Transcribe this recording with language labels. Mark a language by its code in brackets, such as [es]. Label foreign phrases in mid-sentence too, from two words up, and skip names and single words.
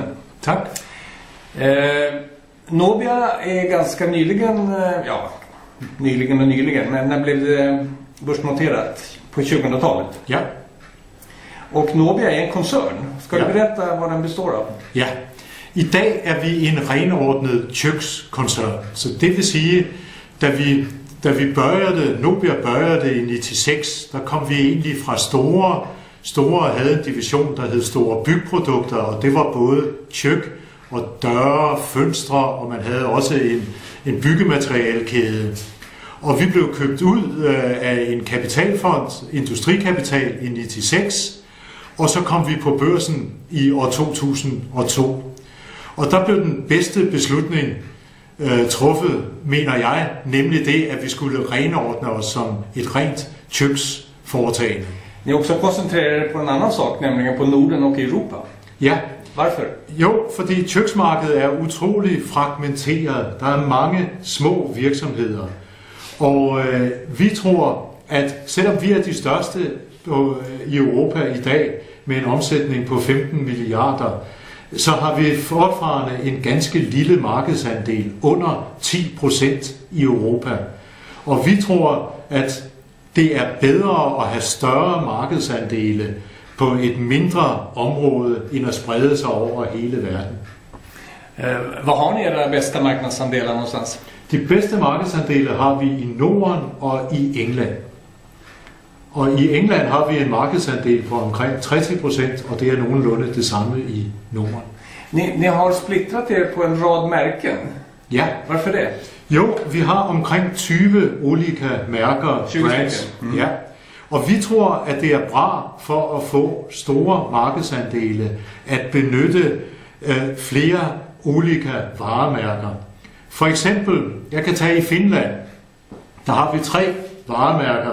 [sv] Tack. Nobia är ganska nyligen, nyligen, men när blev det börsnoterat? På 2000-talet? Ja. Och Nobia är en koncern. Ska du berätta vad den består av? Ja. [da] I dag er vi en renordnet kökskoncern. Så det vil sige, da vi Nobia började i 96, der kom vi egentlig fra store havde en division, der hed Store Bygprodukter, og det var både kök og døre, fønstre, og man havde også en byggematerialekæde. Og vi blev købt ud af en kapitalfond, Industrikapital, i 96, og så kom vi på børsen i år 2002. Og der blev den bedste beslutning truffet, mener jeg, nemlig det, at vi skulle renordne os som et rent köksforetagende. [sv] Ni också koncentrerar er på en annan sak, nämligen på Norden och Europa. Ja. Varför? [da] Jo, fordi köksmarkedet er utrolig fragmenteret. Der er mange små virksomheder. Og vi tror, at selvom vi er de største i Europa i dag med en omsætning på 15 milliarder, så har vi fortfarande en ganske lille markedsandel, under 10% i Europa. Og vi tror, at det er bedre at have større markedsandele på et mindre område, end at sprede sig over hele verden. [sv] Hvor har ni era bästa marknadsandelar någonstans? [da] De bedste markedsandele har vi i Norden og i England. Og i England har vi en markedsandel på omkring 30%, og det er nogenlunde det samme i Norden. [sv] Ni har splittrat er på en rad märken. Ja. Varför det? [da] Jo, vi har omkring 20 olika mærker, 20 brands. Ja. Og vi tror, at det er bra for at få store markedsandele at benytte flere olika varemærker. For eksempel, jeg kan tage i Finland, der har vi 3 varemærker.